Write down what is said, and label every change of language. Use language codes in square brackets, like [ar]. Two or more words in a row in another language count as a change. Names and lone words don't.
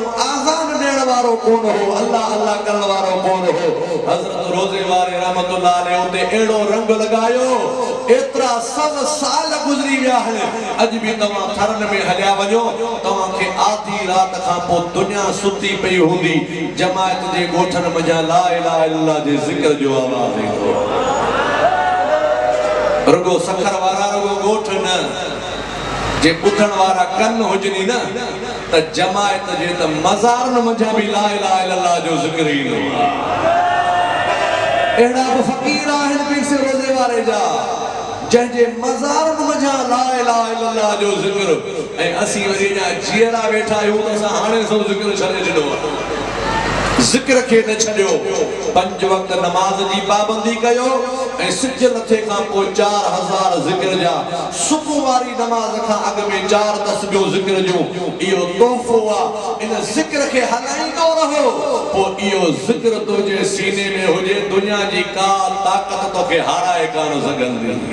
[sd] आज़ान ॾियण वारो कोन हो अल्लाह अल्लाह करण वारो कोन हो हज़रत रोज़े वारे [ar] رحمة الله عليه [sd] उते अहिड़ो रंग लॻायो एतिरा 100 साल गुज़री विया आहिनि अॼु बि तव्हां थरन में हलिया वञो तव्हांखे आधी राति खां पोइ दुनिया सुती पई हूंदी जमायत जे ॻोठनि मंझां [ar] لا إله إلا الله [sd] जे ज़िक्र जो आवाज़ ईंदो रुगो सखर वारा रुगो ॻोठ न जे ॿुधण वारा कन हुजनी न त जमायत जे त मज़ारनि मंझां बि [ar] لا إله إلا الله [sd] जो ज़िक्र ईंदो अहिड़ा बि फ़क़ीर आहिनि पीर से रोज़े वारे जा जंहिंजे मज़ारनि मंझां [ar] لا إله إلا الله [sd] जो ज़िक्र ऐं असीं वरी जा जीअरा वेठा आहियूं त असां हाणे सभु ज़िक्र छॾे ॾिनो ज़िक्र खे न छॾियो 5 वक़्त नमाज़ जी पाबंदी कयो ऐं सिज लथे खां पोइ 4000 ज़िक्र जा सुबुह वारी नमाज़ खां अॻु में 4 तस्बीहूं ज़िक्र जूं इहो तोहफ़ो आहे इन ज़िक्र खे हलाईंदो रहो पोइ इहो ज़िक्र तुंहिंजे सीने में हुजे दुनिया जी का ताक़त तोखे हाराए कान सघंदी